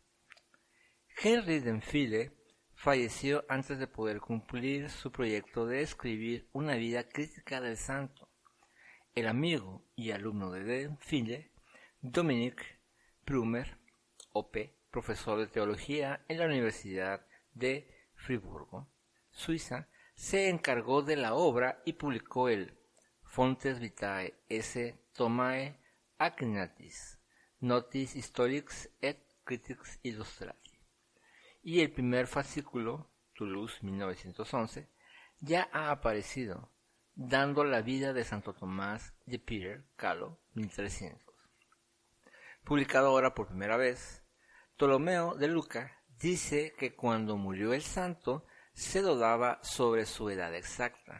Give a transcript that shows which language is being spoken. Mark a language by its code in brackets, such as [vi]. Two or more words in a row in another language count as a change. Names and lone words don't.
[es] Henry d'Enfile falleció antes de poder cumplir su proyecto de escribir una vida crítica del santo. El amigo y alumno de d'Enfile, Dominique Prumer, O.P., profesor de teología en la Universidad de Friburgo, Suiza, se encargó de la obra y publicó el Fontes Vitae esse Thomae Aquinatis, Notis Historiques et Critiques Illustrati. Y el primer fascículo, Toulouse 1911, ya ha aparecido, dando la vida de Santo Tomás de Peter Calo 1300. Publicado ahora por primera vez, Ptolomeo de Luca dice que cuando murió el santo se dudaba sobre su edad exacta.